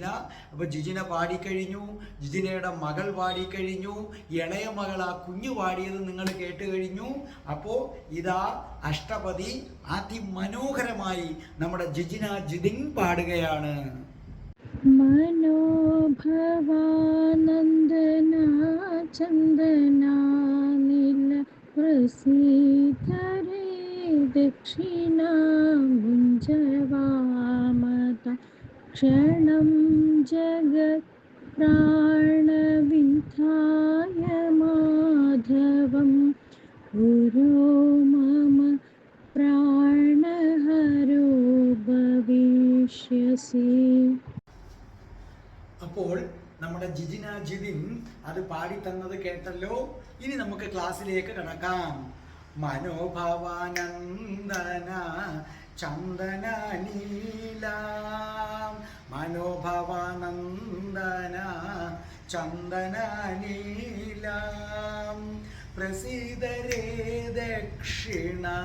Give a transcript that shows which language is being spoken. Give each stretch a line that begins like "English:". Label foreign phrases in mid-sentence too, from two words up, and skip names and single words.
Malayalam: അപ്പോൾ ജിജിന പാടിക്കഴിഞ്ഞു, ജിജിനയുടെ മകൾ പാടിക്കഴിഞ്ഞു, ഇളയ മകൾ ആ കുഞ്ഞു പാടിയത് നിങ്ങൾ കേട്ട് കഴിഞ്ഞു. അപ്പോൾ ഇതാ അഷ്ടപതി അതിമനോഹരമായി നമ്മുടെ ജിജിന ജിതിൻ പാടുകയാണ്.
Sanskrit: മനോഭവാനന്ദന ചന്ദന നില प्रसीद रे दक्षिणामुञ्जवामता क्षणं जगत्प्राणविन्धाय माधवं गुरो मम പ്രാണഹരോ ഭവിഷ്യസി.
Malayalam: അപ്പോൾ നമ്മുടെ ജിജിൻ അത് പാടിത്തന്നത് കേട്ടല്ലോ. ഇനി നമുക്ക് ക്ലാസ്സിലേക്ക് കടക്കാം.
Sanskrit: മനോഭവാനന്ദന ചന്ദന നീലാം, മനോഭവാനന്ദന ചന്ദന നീലാം, പ്രസീദരേ ദക്ഷിണ